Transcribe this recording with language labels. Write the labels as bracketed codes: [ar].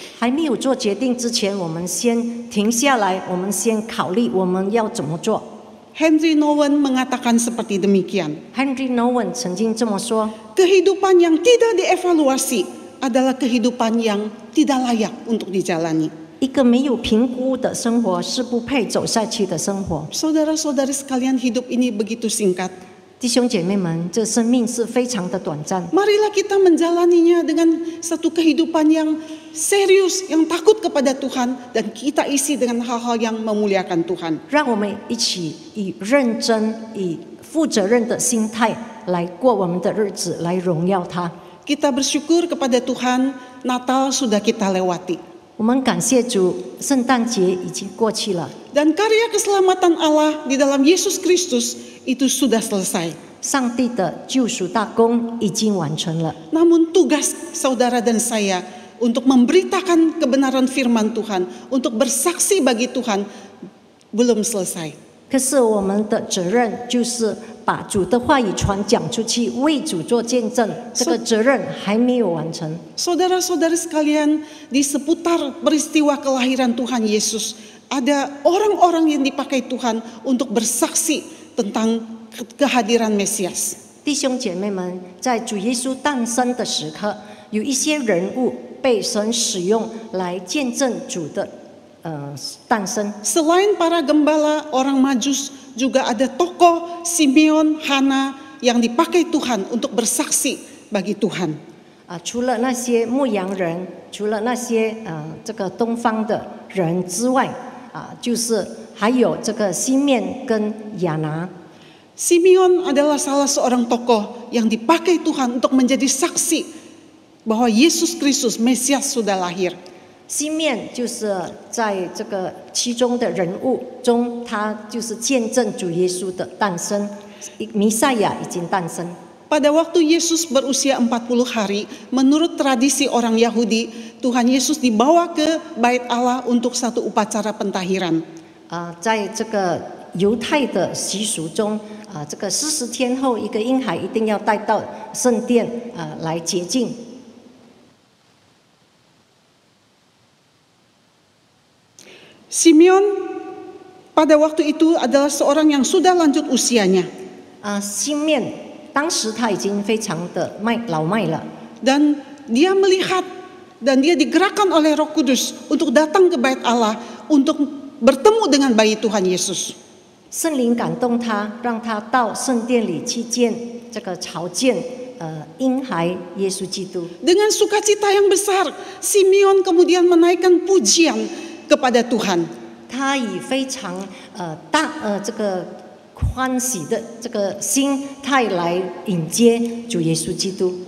[zh] 还没有做决定之前，我们先停下来，我们先考虑我们要怎么做。 [id] Henry Nouwen mengatakan seperti demikian. [zh] Henry Nouwen 曾经这么说： [id] Kehidupan yang tidak dievaluasi adalah kehidupan yang tidak layak untuk dijalani. [zh] 一个没有评估的生活是不配走下去的生活。 [id] Saudara-saudari sekalian, hidup ini begitu singkat. [zh] 弟兄姐妹们，这生命是非常的短暂。 [id] Marilah kita menjalaninya dengan satu kehidupan yang serius, yang takut kepada Tuhan, dan kita isi dengan hal-hal yang memuliakan Tuhan. [zh] 让我们一起以认真、以负责任的心态来过我们的日子，来荣耀他。 [id] Kita bersyukur kepada Tuhan, Natal sudah kita lewati. [zh] 我们感谢主，圣诞节已经过去了， [id] Dan karya keselamatan Allah di dalam Yesus Kristus itu sudah selesai. [zh] 上帝的救赎大功已经完成了。 [id] Namun tugas saudara dan saya untuk memberitakan kebenaran firman Tuhan, untuk bersaksi bagi Tuhan, belum selesai. [zh] 可是我们的责任就是把主的话语传讲出去，为主做见证，这个责任还没有完成。 [id] Saudara-saudari sekalian, di seputar peristiwa kelahiran Tuhan Yesus, ada orang-orang yang dipakai Tuhan untuk bersaksi tentang kehadiran Mesias. [zh] 弟兄姐妹们，在主耶稣诞生的时刻，有一些人物被神使用来见证主的诞生。 [id] Selain para gembala orang Majus, juga ada tokoh Simeon, Hana yang dipakai Tuhan untuk bersaksi bagi Tuhan. [zh] 除了那些牧羊人，除了那些这个东方的人之外，就是还有这个西面跟亚拿。 [id] Simeon adalah salah seorang tokoh yang dipakai Tuhan untuk menjadi saksi bahwa Yesus Kristus Mesias sudah lahir. [zh] 西面就是在这个其中的人物中，他就是见证主耶稣的诞生，弥赛亚已经诞生。 [id] Pada waktu Yesus berusia 40 hari, menurut tradisi orang Yahudi, Tuhan Yesus dibawa ke Bait Allah untuk satu upacara pentahiran. [zh] 在这个犹太的习俗中，这个40天后，一个婴孩一定要带到圣殿来洁净。 [id] Simeon pada waktu itu adalah seorang yang sudah lanjut usianya. [zh] 西面当时他已经非常的老迈了， [id] Dan dia melihat dan dia digerakkan oleh Roh Kudus untuk datang ke Bait Allah untuk bertemu dengan bayi Tuhan Yesus. [zh] 圣灵感动他，让他到圣殿里去见这个朝见婴孩耶稣基督。 [id] Dengan sukacita yang besar, Simeon kemudian menaikkan pujian kepada Tuhan. [zh] 他以非常这个欢喜的这个心态来迎接主耶稣基督。